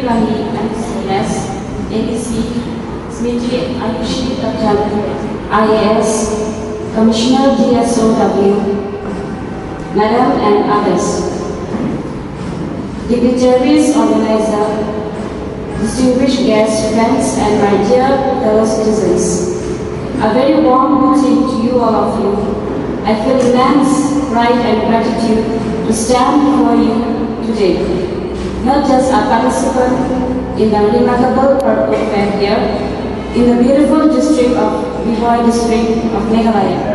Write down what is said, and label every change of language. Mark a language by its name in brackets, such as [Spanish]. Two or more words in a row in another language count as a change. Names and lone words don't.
[English] Rahi MCS, ADC, Smriti Ayushi Tattal, IAS, Commissioner DSOW, Madam and others. Dignitaries, organizer, distinguished guests, friends, and my dear fellow citizens, a very warm greeting to you all of you. I feel immense pride and gratitude to stand before you today, not just a participant in the remarkable Purple Fair here, in the beautiful district of Ribhoi district of Meghalaya.